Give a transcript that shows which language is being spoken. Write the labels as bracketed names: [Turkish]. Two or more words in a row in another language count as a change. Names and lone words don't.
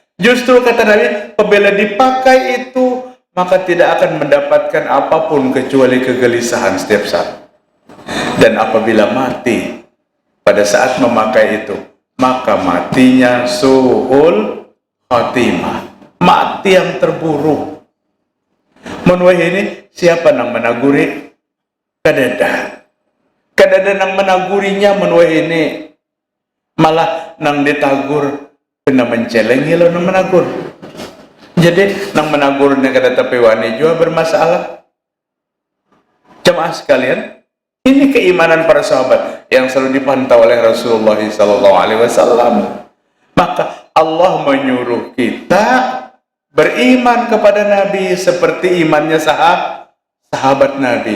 [Indonesian] Justru kata Nabi, apabila dipakai itu, maka tidak akan mendapatkan apapun kecuali kegelisahan setiap saat. Dan apabila mati pada saat memakai itu, maka matinya [Arabic] سوء الخاتمة, [Indonesian] mati yang terburuk. [Banjar] Menuai ini siapa nang menaguri? Kadada nang menagurinya menuai ini, malah nang ditagur kena mencelengi lo nang menagur. Jadi nang menagurnya kada tapi wani juga bermasalah. [Indonesian] Jemaah sekalian, ini keimanan para sahabat yang selalu dipantau oleh Rasulullah SAW. Maka Allah menyuruh kita beriman kepada Nabi seperti imannya sahabat Nabi.